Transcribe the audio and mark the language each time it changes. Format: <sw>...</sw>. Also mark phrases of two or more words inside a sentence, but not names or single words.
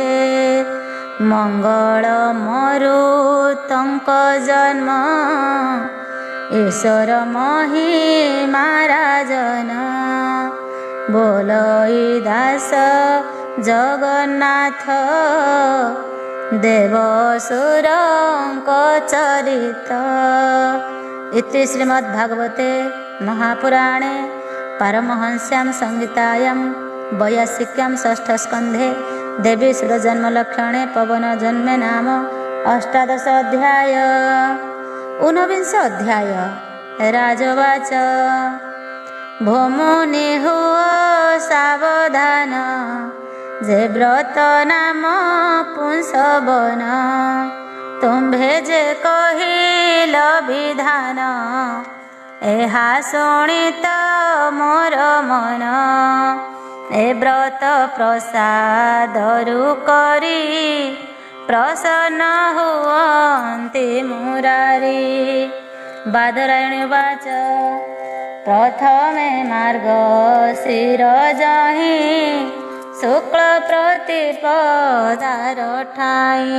<or>ମଙ୍ଗଳ ମରୁତଙ୍କ ଜନ୍ମ, ଈଶ୍ୱର ମହିମା ରାଜନ। ବୋଲଇ ଦାସ ଜଗନ୍ନାଥ, ଦେବସୁରଙ୍କ ଚରିତ।</or> <sa>ଇତି ଶ୍ରୀମଦ୍ଭାଗବତେ महापुराणे पारमहंस्यां संहितायां वैयासिक्यां षष्ठस्कन्धे देवी सुरजन्मलक्षणे पवनजन्मे नाम अष्टादश अध्याय।</sa> <or>19 ଅଧ୍ୟାୟ। ରାଜବାଚ ଭୋମୁନି ହୁଅ ସାବଧାନ, ଯେ ବ୍ରତ ନାମ ପୁଂସବନ। ତୁମ୍ଭେ ଯେ କହିଲ ବିଧାନ, ଏହା ଶୁଣିତ ମୋର ମନ। ଏ ବ୍ରତ ପ୍ରସାଦରୁ କରି, ପ୍ରସନ୍ନ ହୁଅନ୍ତି ମୁରାରି। ବାଦରାୟଣୀ ବାଚ ପ୍ରଥମେ ମାର୍ଗଶିର ଯହିଁ, ଶୁକ୍ଳ ପ୍ରତିପଦାର ଠାଇଁ।</or>